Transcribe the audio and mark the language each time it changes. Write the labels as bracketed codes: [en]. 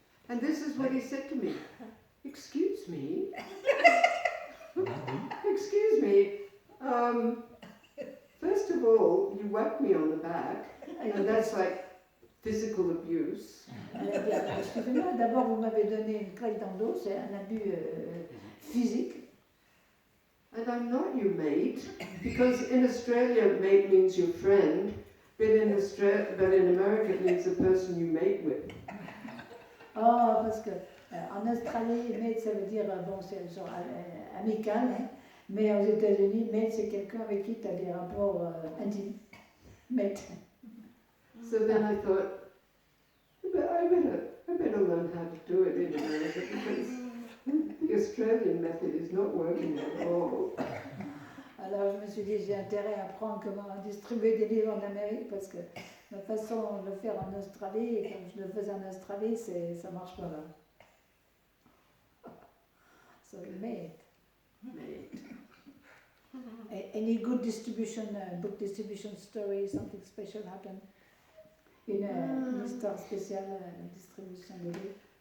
[en] and this is what he said to me. Excuse me. Excuse me. First of all, you whacked me on the back, and that's like physical abuse. [fr] Elle a dit, excusez-moi, d'abord vous m'avez donné une claque dans le dos, c'est un abus physique. [en] And I'm not your mate, because in Australia, mate means your friend, but in America, it means the person you mate with. [fr] Oh, parce que en Australie, mate ça veut dire, bon, c'est genre amical, hein, mais aux États-Unis, mate c'est quelqu'un avec qui tu as des rapports intimes. [en] Mate. So then I thought, I better learn how to do it in America, because the Australian method is not working at all. [fr] Alors je me suis dit, j'ai intérêt à apprendre comment distribuer des livres en Amérique parce que la façon de le faire en Australie, et comme je le faisais en Australie, ça marche pas là. [en] So, mate. Any good distribution, book distribution story, something special happened? [fr] Une histoire spéciale, distribution de livres.